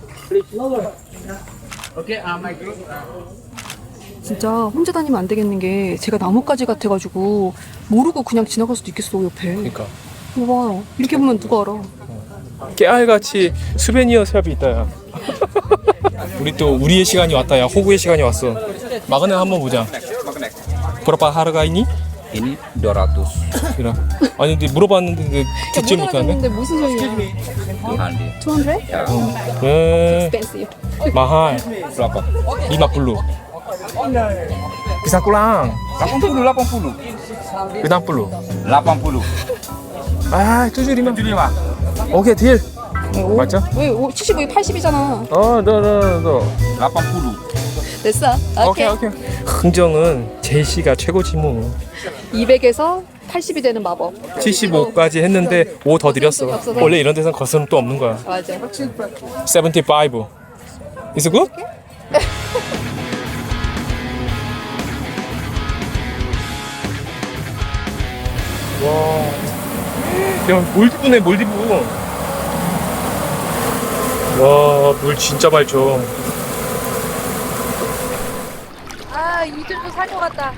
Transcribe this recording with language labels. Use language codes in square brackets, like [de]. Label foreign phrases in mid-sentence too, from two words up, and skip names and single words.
[ko] 진짜 혼자 다니면 안 되겠는 게 제가 나뭇가지 같아가지고 모르고 그냥 지나갈 수도 있겠어 옆에. 그러니까 봐 이렇게 보면 누가 알아. 깨알같이 수베니어 샵이 있다 야. 우리 또 우리의 시간이 왔다. 야, 호구의 시간이 왔어. 마그네 한번 보자. [id] berapa harganya? Ini 200 [ko] 이라. 아니 근데 물어봤는데 근데 듣지 못하네. 근데 무슨 소리야? 200. [en] 200? expensive. [id] mahal. Berapa? 50. Bisa kurang. 80. 60. 80. [ko] 아, 75. 오케이, 딜. 맞죠? 왜 75에 80이잖아. 너. 80. 됐어. 오케이. 흥정은 제시가 최고지 뭐. 200에서 80이 되는 마법. 75까지 했는데 5 더 드렸어. 원래 이런 데선 거스름 또 없는 거야. 맞아. 75. [en] Is it good? [ko] 와. 야, 몰디브네, 몰디브. 와, 물 진짜 맑죠. 아, 이들도 살 것 같다.